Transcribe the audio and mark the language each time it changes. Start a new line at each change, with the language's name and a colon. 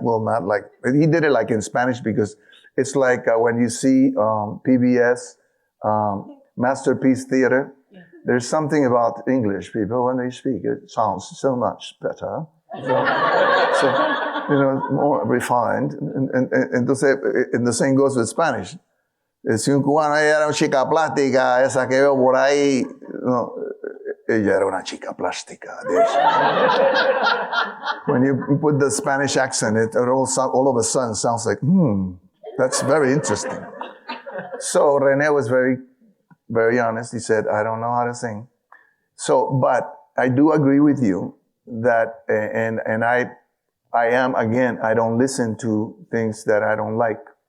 English: Well, not like, he did it like in Spanish because it's like when you see PBS, Masterpiece Theater, there's something about English people when they speak. It sounds so much better. So you know, more refined.
Spanish: Entonces,
English: and the same goes with Spanish.
Spanish: Si un cubano, ella era una chica plástica, esa que veo por ahí, no, ella era una chica plástica.
English: When you put the Spanish accent, it all of a sudden sounds like, that's very interesting. So René was very, very honest. He said, I don't know how to sing. So, but I do agree with you that, and I am, again, I don't listen to things that I don't like.